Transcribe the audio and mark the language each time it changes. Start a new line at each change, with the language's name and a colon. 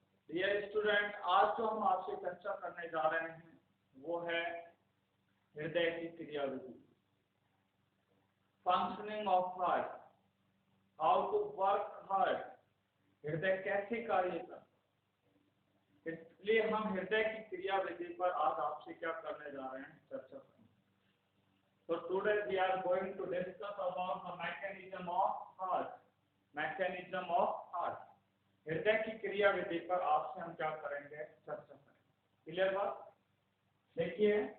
Hindi: Dear student, आज जो हम आपसे चर्चा करने जा रहे हैं वो है हृदय की क्रियाविधि,
English: functioning of heart, how to work heart,
Hindi: हृदय कैसे कार्य करता। इसलिए हम हृदय की क्रियाविधि पर आज आपसे क्या करने जा रहे हैं, चर्चा करेंगे।
English: So today we are going to discuss about the mechanism of heart. Mechanism of heart.
Hindi: हृदय की क्रियाविधि पर आपसे हम क्या करेंगे, चर्चा करेंगे। क्लियर बात? देखिए,